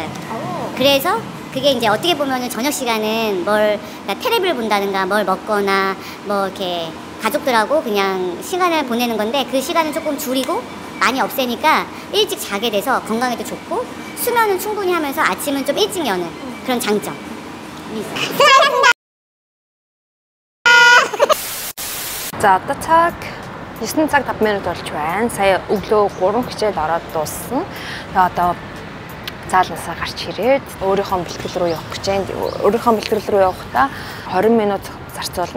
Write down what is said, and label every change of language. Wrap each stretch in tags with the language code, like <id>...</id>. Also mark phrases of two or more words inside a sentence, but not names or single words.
<ko>그래서 그게 이제 어떻게 보면은 저녁 시간은 그러니까 텔레비를 본다든가 뭘 먹거나 뭐 이렇게 가족들하고 그냥 시간을 보내는 건데, 그 시간을 조금 줄이고 많이 없애니까 일찍 자게 돼서 건강에도 좋고, 수면은 충분히 하면서 아침은 좀 일찍 여는 그런 장점이 있어요. 수고하셨습니다.</ko> <mn>За одоо цаг 9 цаг 5 минут болж байна. Сая өглөө 3 хичээл ороод дууссан. Тэгээ одоо заалнасаа гарч ирээд өөрийнхөө бэлтгэл рүү явах гэж байна. Өөрийнхөө бэлтгэл рүү явахдаа 20 минут зарцуулна.</mn>